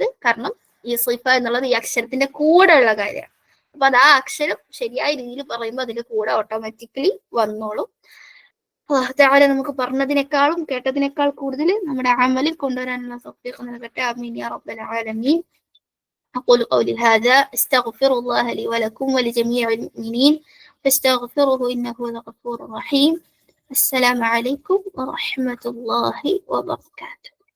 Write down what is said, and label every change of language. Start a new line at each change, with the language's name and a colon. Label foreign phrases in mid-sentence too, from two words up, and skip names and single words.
Malayalam: കാരണം ഈ സിഫ എന്നുള്ളത് ഈ അക്ഷരത്തിന്റെ കൂടെ ഉള്ള കാര്യമാണ്. അപ്പൊ അത് ആ അക്ഷരം ശരിയായ രീതിയിൽ പറയുമ്പോൾ അതിന്റെ കൂടെ ഓട്ടോമാറ്റിക്കലി വന്നോളും. താഴെ നമുക്ക് പറഞ്ഞതിനേക്കാളും കേട്ടതിനേക്കാൾ കൂടുതൽ നമ്മുടെ അമലിൽ കൊണ്ടുവരാനുള്ള തൗഫീഖ് നൽകട്ടെ.
Arabic: آمين يا رب العالمين. أقول قولي هذا أستغفر الله لي ولكم ولجميع المؤمنين فاستغفروه إنه هو الغفور الرحيم. السلام عليكم ورحمة الله وبركاته.